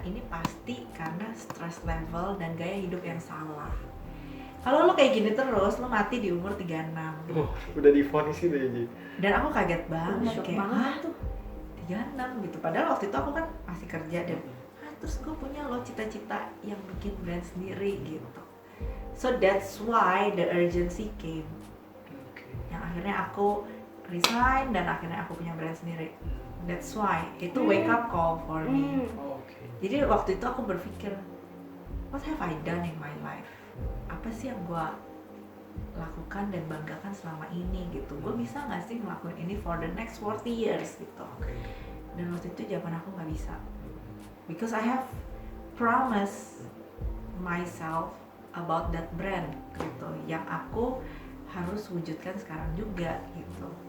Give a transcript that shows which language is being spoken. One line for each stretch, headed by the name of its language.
Indonesian: Ini pasti karena stress level dan gaya hidup yang salah. Kalau lu kayak gini terus, lu mati di umur 36. Udah divonis gitu ya Ci? Dan aku kaget banget,
English: Shock
Indonesian: kayak banget tuh 36 gitu. Padahal waktu itu aku kan masih kerja dan terus gue punya lo cita-cita yang bikin brand sendiri gitu.
English: So that's why the urgency came.
Indonesian: Yang akhirnya aku resign dan akhirnya aku punya brand sendiri.
English: That's why
Indonesian: itu
English: wake up call for me.
Indonesian: Jadi waktu itu aku berpikir,
English: what have I done in my life?
Indonesian: Apa sih yang gue lakukan dan banggakan selama ini gitu? Gue bisa nggak sih ngelakuin ini
English: for the next 40 years
Indonesian: gitu? Dan waktu itu jawaban aku nggak bisa,
English: because I have promised myself about that brand
Indonesian: gitu, yang aku harus wujudkan sekarang juga gitu.